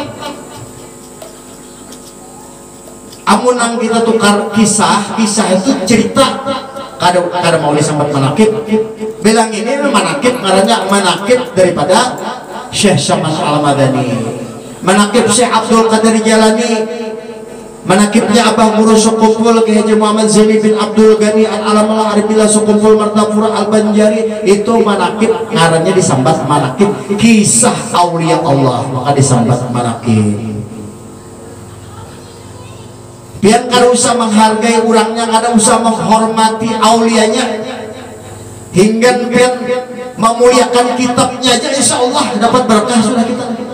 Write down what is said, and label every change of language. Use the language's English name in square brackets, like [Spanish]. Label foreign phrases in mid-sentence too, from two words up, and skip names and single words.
[Banjar] Amunang kita tukar kisah itu cerita. Kada mau disambut manaqib. Bilang ini manaqib ngarannya manaqib daripada Syekh Saman Al-Madani. Manaqib Syekh Abdul Qadir Jalani. Manaqibnya Abah Guru Sukumpul Ki Haji Muhammad Zaini bin Abdul Ghani Al-Alamul Arifillah Sukumpul Martapura Al-Banjari. Itu manaqib ngarannya disambat manaqib kisah aulia Allah, maka disambat manaqib. Biar kada usah menghargai orangnya, kada usah menghormati aulianya, hingga biar memuliakan kitabnya aja [Arabic] إن شاء الله [Banjar] dapat berkah sudah kita.